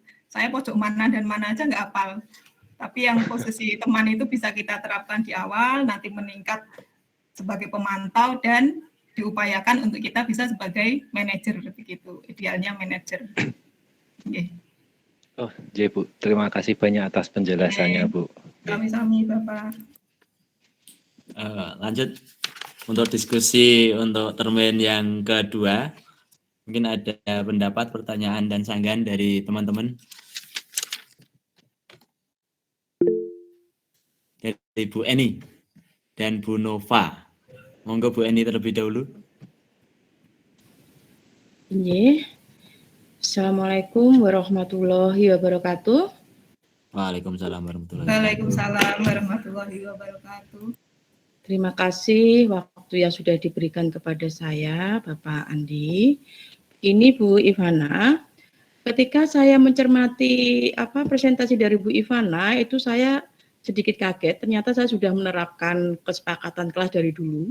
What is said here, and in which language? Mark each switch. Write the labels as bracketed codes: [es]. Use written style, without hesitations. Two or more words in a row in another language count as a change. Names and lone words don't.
[id] Saya pojok mana dan mana aja nggak hafal. Tapi yang posisi teman itu bisa kita terapkan di awal, nanti meningkat sebagai pemantau dan diupayakan untuk kita bisa sebagai manajer begitu. Idealnya manajer. Okay. Oh, ya Bu. Terima kasih banyak atas penjelasannya, Bu. Sami-sami, Bapak. Lanjut untuk diskusi untuk termin yang kedua. Mungkin ada pendapat, pertanyaan, dan sanggahan dari teman-teman. Dari Bu Eni dan Bu Nova. Monggo Bu Eni terlebih dahulu. Nggih. [ar] السلام عليكم ورحمة الله وبركاته. وعليكم السلام ورحمة الله وبركاته. وعليكم السلام ورحمة الله وبركاته. [id] Terima kasih waktu yang sudah diberikan kepada saya, Bapak Andi. Ini Bu Ivana. Ketika saya mencermati presentasi dari Bu Ivana, itu saya sedikit kaget. Ternyata saya sudah menerapkan kesepakatan kelas dari dulu.